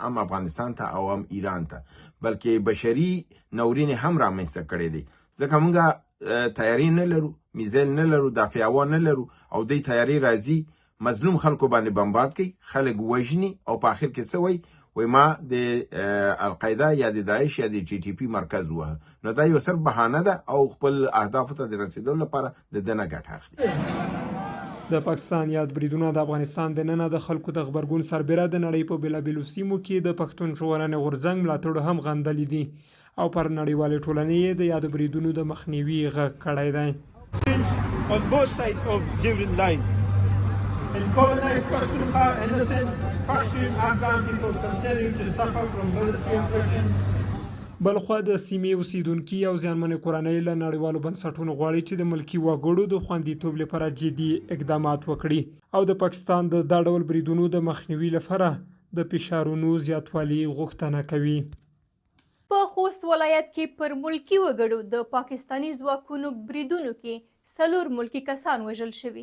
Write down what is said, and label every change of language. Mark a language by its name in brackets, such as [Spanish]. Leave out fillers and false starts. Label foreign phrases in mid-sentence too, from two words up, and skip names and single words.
[Pashto] هم افغانستان ته او هم ایران ته بلکې بشري ناورین هم رامنځته کړی دی ځکه موږ تیاری نه لرو میزایل نه لرو دافع هوا نه لرو او د تیاری راځي مظلوم خلکو باندې بمبارد کوي خلک وژني او په اخر کې څه وایي وای ما د القاعده یا د داعش یا د جی ټي پی مرکز وه نو دا یو صرف بهانه ده او خپل اهدافو ته د رسیدو لپاره د دنه ګټه اخلي. د پاکستان یاد بریدونه د افغانستان د ننه د خلکو د غبرګون سربېره د نړۍ په بېلابېلو سیمو کې د پښتون ژغورنې غورځنګ ملاتړو هم غندلي دي او پر نړیوالې ټولنې یې د یادو بریدونو د مخنیوي غږ کړی دی. [English] On both sides of Jibril line. In colonized Pashtunkhwa, innocent Pashtun Afghan people continue to suffer from military oppression. [Pashto] بلخوا د سیمې اوسیدونکي او زیانمنې کورنۍ له نړیوالو بنسټونو غواړي چې د ملکي وګړو د خوندیتوب لپاره جدي اقدامات وکړي او د پاکستان د دا ډول بریدونو د مخنیوي لپاره د فشارونو زیاتوالي غوښتنه کوي. په خوست ولایت کې پر ملکی وګړو د پاکستاني ځواکونو بریدونو کې 4 ملکی کسان وژل شوي.